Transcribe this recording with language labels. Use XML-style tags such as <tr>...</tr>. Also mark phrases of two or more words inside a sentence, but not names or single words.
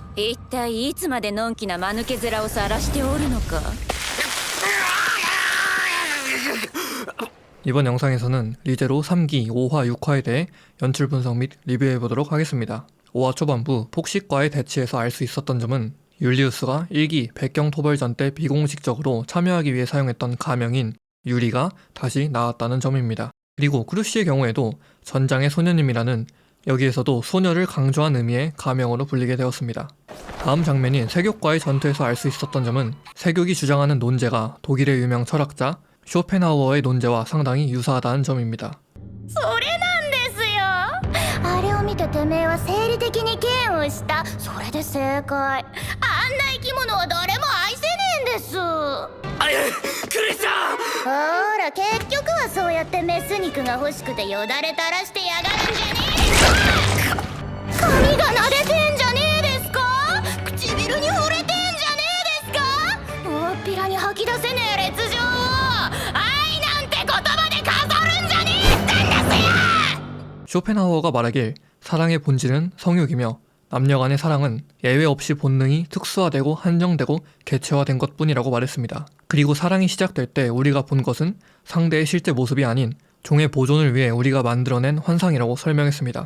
<ja>一体いつまでのんきな間抜け面を晒しておるのか。</ja> <ko>이번 영상에서는 리제로 3기, 5화, 6화에 대해 연출 분석 및 리뷰해보도록 하겠습니다. 5화 초반부 폭식과의 대치에서 알 수 있었던 점은 율리우스가 1기 백경토벌전 때 비공식적으로 참여하기 위해 사용했던 가명인 유리가 다시 나왔다는 점입니다. 그리고 크루시의 경우에도 전장의 소녀님이라는 여기에서도 소녀를 강조한 의미의 가명으로 불리게 되었습니다. 다음 장면인 세교과의 전투에서 알 수 있었던 점은 세교이 주장하는 논제가 독일의 유명 철학자 쇼펜하우어의 논제와 상당히 유사하다는 점입니다.</ko> <ja>それなんですよ。あれを見ててめえは生理的に嫌悪した。それで正解。あんな生き物は誰も愛せねえんです。クリスチャン。ほら結局はそうやってメス肉が欲しくてよだれ垂らしてやがるんじゃねえか。髪が撫でてんじゃねえですか。唇に触れてんじゃねえですか。大っぴらに吐き出せねえ烈情を愛なんて言葉で飾るんじゃねえってんですよ。</ja> <ko>쇼펜하우어가 말하길 사랑의 본질은 성욕이며 남녀 간의 사랑은 예외 없이 본능이 특수화되고 한정되고 개체화된 것뿐이라고 말했습니다. 그리고 사랑이 시작될 때 우리가 본 것은 상대의 실제 모습이 아닌 종의 보존을 위해 우리가 만들어낸 환상이라고 설명했습니다.</ko>